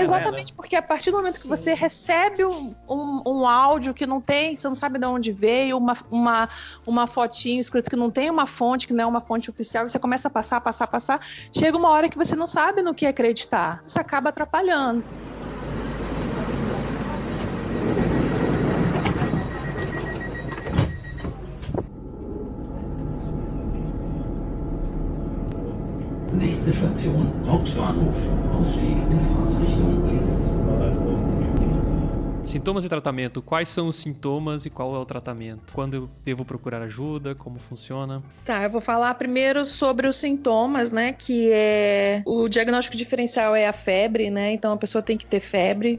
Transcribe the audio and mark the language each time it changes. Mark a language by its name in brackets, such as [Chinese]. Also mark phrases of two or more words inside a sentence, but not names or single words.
[Portuguese] Exatamente, porque a partir do momento que você recebe um áudio que não tem, você não sabe de onde veio, uma fotinho escrito que não tem uma fonte, que não é uma fonte oficial, e você começa a passar, chega uma hora que você não sabe no que acreditar. Isso acaba atrapalhando. [German] Nächste Station, Hauptbahnhof. Ausstieg in Fahrtrichtung links. [Portuguese] Sintomas e tratamento. Quais são os sintomas e qual é o tratamento? Quando eu devo procurar ajuda? Como funciona? Tá, eu vou falar primeiro sobre os sintomas, né? Que é... O diagnóstico diferencial é a febre, né? Então a pessoa tem que ter febre.